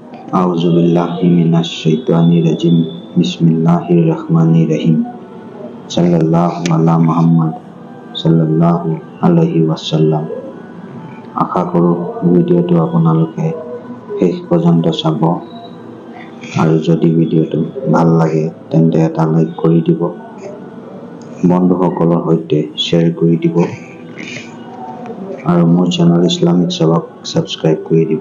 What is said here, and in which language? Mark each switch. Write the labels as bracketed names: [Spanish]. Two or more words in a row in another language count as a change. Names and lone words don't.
[Arabic] أعوذ بالله من الشيطان الرجيم بسم الله الرحمن الرحيم. صلى الله على محمد صلى الله عليه وسلم. [Assamese] আশা কৰোঁ ভিডিঅ'টো আপোনালোকে শেষ পৰ্যন্ত চাব আৰু যদি ভিডিঅ'টো ভাল লাগে তেন্তে এটা লাইক কৰি দিব, বন্ধুসকলৰ সৈতে শ্বেয়াৰ কৰি দিব আৰু মোৰ চেনেল ইছলামিক সেৱাক সাবস্ক্ৰাইব কৰি দিব।